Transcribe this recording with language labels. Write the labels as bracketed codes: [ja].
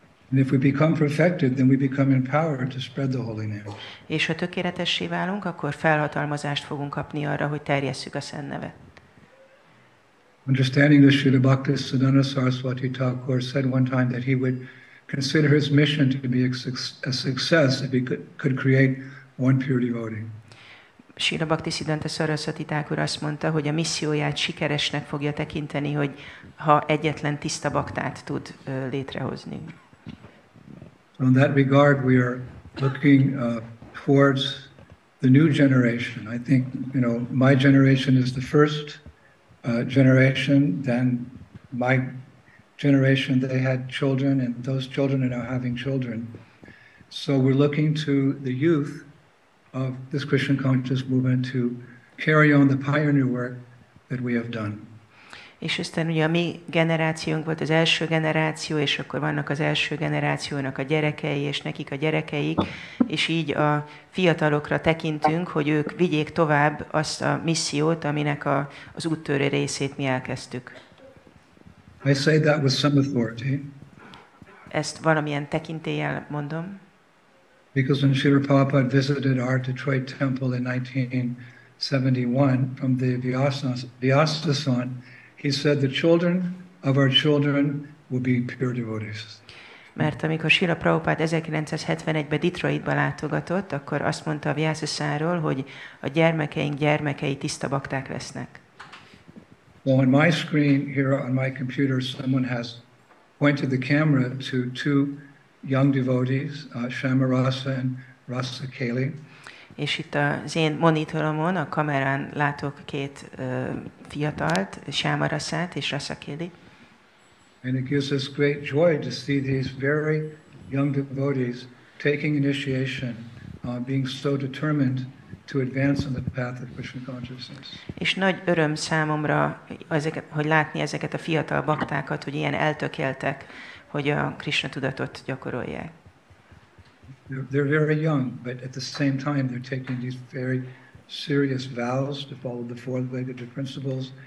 [en] And if we become perfected, then we become empowered to spread the holy name. [hu] És ha tökéletessé válunk, akkor felhatalmazást fogunk kapni arra, hogy terjesszük a szent nevet. [en] Understanding this, Srila Bhaktisiddhanta Saraswati Thakur said one time that he would consider his mission to be a success if he could create one pure devotee. [hu] Srila Bhaktisiddhanta Saraswati Thakur azt mondta, hogy a misszióját sikeresnek fogja tekinteni, hogy ha egyetlen tiszta baktát tud létrehozni. [en] In that regard, we are looking towards the new generation. I think, my generation is the first generation. Then my generation, they had children, and those children are now having children. So we're looking to the youth of this Krishna conscious movement to carry on the pioneer work that we have done. [hu] És aztán ugye a mi generációnk volt az első generáció, és akkor vannak az első generációnak a gyerekei, és nekik a gyerekeik, és így a fiatalokra tekintünk, hogy ők vigyék tovább azt a missziót, aminek az úttörő részét mi elkezdtük. [en] I say that with some authority. [hu] Ezt valamilyen tekintéllyel mondom. [en] Because when Srila Prabhupada visited our Detroit temple in 1971 from the Vyasasan, he said the children of our children will be pure devotees. [hu] Mert amikor Srila Prabhupada 1971-ben Detroitba látogatott, akkor azt mondta a Vyasasanról, hogy a gyermekeink gyermekei tiszta bakták lesznek. [en] So on my screen here on my computer, someone has pointed the camera to two young devotees, Shama Rasa and Rasa Kali. [hu] És itt az én monitoromon, a kamerán látok két fiatalt, Shama Rasát és Rasa Kali. [en] And it gives us great joy to see these very young devotees taking initiation, being so determined to advance on the path of Krishna consciousness. [hu] És nagy öröm számomra, hogy látni ezeket a fiatal baktákat, hogy ilyen eltökéltek, hogy a Krishna tudatot gyakorolják. [en] They're very young, but at the same time they're taking these very serious vows to follow the four-legged principles.